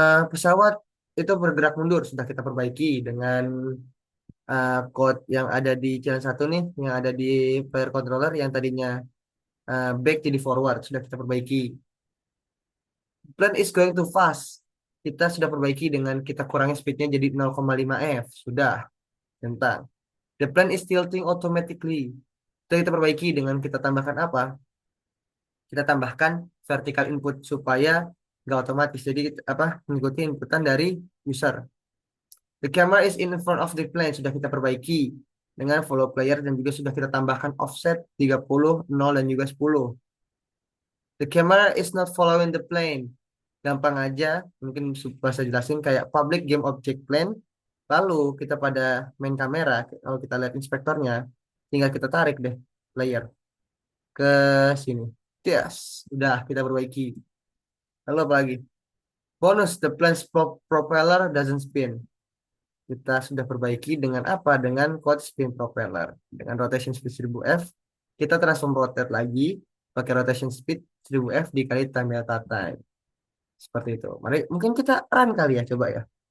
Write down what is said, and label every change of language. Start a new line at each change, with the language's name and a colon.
Indonesian: Pesawat itu bergerak mundur sudah kita perbaiki dengan code yang ada di channel satu nih, yang ada di player controller yang tadinya back jadi forward sudah kita perbaiki.
English: Plan is going too fast.
Indonesian: Kita sudah perbaiki dengan kita kurangi speednya jadi 0,5 f. Sudah. Tentang.
English: The plan is tilting automatically.
Indonesian: Sudah kita perbaiki dengan kita tambahkan apa? Kita tambahkan vertical input supaya nggak otomatis. Jadi apa? Mengikuti inputan dari user.
English: The camera is in front of the plane.
Indonesian: Sudah kita perbaiki dengan follow player dan juga sudah kita tambahkan offset 30, 0, dan juga 10.
English: The camera is not following the plane.
Indonesian: Gampang aja, mungkin bisa jelasin kayak public game object plane. Lalu kita pada main kamera, kalau kita lihat inspektornya, tinggal kita tarik deh layer ke sini. Yes, udah kita perbaiki. Lalu apa lagi?
English: Bonus, the plane's propeller doesn't spin.
Indonesian: Kita sudah perbaiki dengan apa? Dengan code spin propeller. Dengan rotation speed 1000 F, kita transform rotate lagi pakai rotation speed 1000 F dikali time delta time. Seperti itu. Mari mungkin kita run kali ya, coba ya.